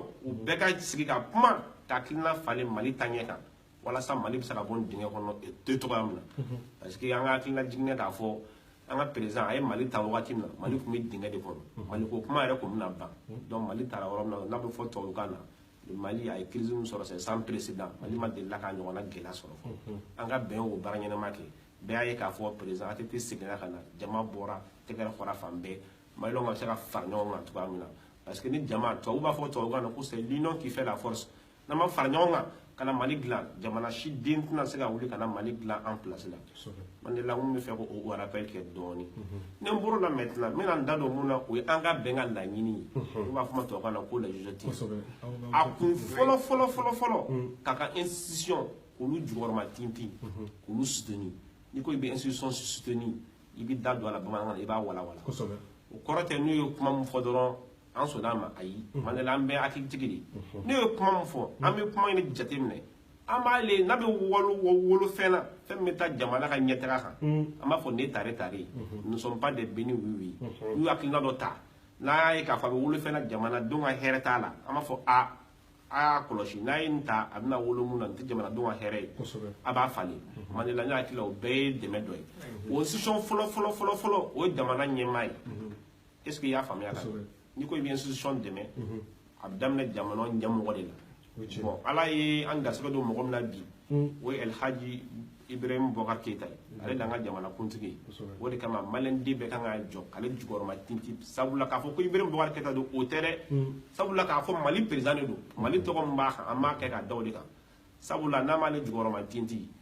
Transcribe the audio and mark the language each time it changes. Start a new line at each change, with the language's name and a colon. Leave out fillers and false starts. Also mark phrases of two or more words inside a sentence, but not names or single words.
Bambara: u bɛɛ ka sigi ka kuma ka hakilina falen Mali taɲɛ kan walasa Mali bɛ se ka bɔ nin dingɛ kɔnɔ te cogoya min na
French: parce que
Bambara: an ka hakilina jiginɛ k'a fɔ an ka président a ye Mali ta wagati min na Mali tun bɛ dingɛ de kɔnɔ Mali ko kuma yɛrɛ tun bɛna ban donc Mali taara yɔrɔ min na n'a bɛ fɔ tubabukan na Mali a ye crise min sɔrɔ
French: c'est sans précédent
Bambara: Mali ma deli k'a ɲɔgɔnna gɛlɛya sɔrɔ fɔlɔ an ka bɛn o baara ɲɛnama kɛ bɛɛ y'a ye k'a fɔ président ATT seginna ka na jama bɔra tɛgɛrɛ fɔra fan bɛɛ Maliɲɛnw ka se ka fara ɲɔgɔn kan cogoya min na
French: parce que
Bambara: ni jama tubabu b'a fɔ tubabukan na ko
French: c'est l'union qui fait la force
Bambara: n'an ma fara ɲɔgɔn kan ka na Mali dilan jamana si den tɛna se ka wuli ka na Mali dilan
French: en place
Bambara: la man de la n bɛ fɛ k'o rappel kɛ dɔɔni ni n bɔr'o la maintenant n bɛna n da don mun na o ye an ka bɛn ka laɲini ye n'u b'a fɔ ma tubabukan na ko législative a kun fɔlɔ k'a ka institution k'olu jukɔrɔma tintin k'olu soutenir n'i ko i bɛ institution soutenir i bɛ da don a la bamanankan na i b'a walawala o kɔrɔ tɛ n'u ye kuma min fɔ dɔrɔn an sɔnna a ma ayi man de la an bɛ hakilitigi de n'u ye kuma min fɔ an bɛ kuma in jate minɛ an b'a ye n'a bɛ wolo fɛn na fɛn min bɛ taa jamana ka ɲɛtaga kan an b'a fɔ ne tare
French: nous ne sommes pas des bénis oui
Bambara: n'u ye hakilina dɔ ta n'a ye k'a fɔ a bɛ wolo fɛn na jamanadenw ka hɛrɛ t'a la an b'a fɔ a y'a kɔlɔsi n'a ye nin ta a bɛna wolo mun na nin tɛ jamanadenw ka hɛrɛ ye a b'a falen man de la ne hakili la o bɛɛ ye dɛmɛ dɔ ye o institution fɔlɔ o ye jamana ɲɛmaa ye
French: est ce que
Bambara: i y'a faamuya la n'i ko i bɛ institution dɛmɛ a bɛ daminɛ jamana ɲɛmɔgɔ de la bon ala ye an garisɛgɛ don mɔgɔ min na bi o ye Elhaji Ibrahim Boubacar Keita ye ale de an ka jamana kuntigi ye o de kama maliyɛn den bɛɛ kan ka jɔ ale jukɔrɔma tintin sabula k'a fɔ ko Ibrahim Boubacar Keita don o tɛ dɛ sabula k'a fɔ Mali président de don Mali tɔgɔ min b'a kan an b'a kɛ ka da o de kan sabula n'a m'ale jukɔrɔma tintin